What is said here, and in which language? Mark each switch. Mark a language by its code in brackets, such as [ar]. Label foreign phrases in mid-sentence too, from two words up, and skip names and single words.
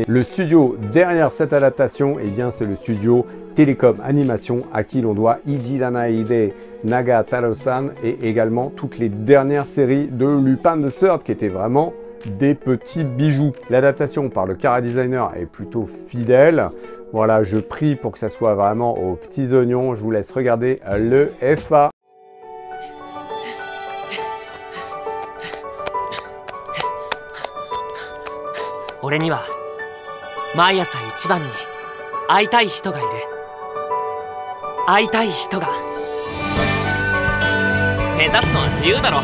[fr] Le studio derrière cette adaptation, eh bien, c'est le studio Télécom Animation, à qui l'on doit Iji Hide Nagataro-san et également toutes les dernières séries de Lupin the Third, qui étaient vraiment des petits bijoux. L'adaptation par le [en] chara designer [fr] est plutôt fidèle. Voilà, je prie pour que ça soit vraiment aux petits oignons. Je vous laisse regarder le FA. [ja] 俺には毎朝一番に会いたい人がいる。会いたい人が。目指すのは自由だろ。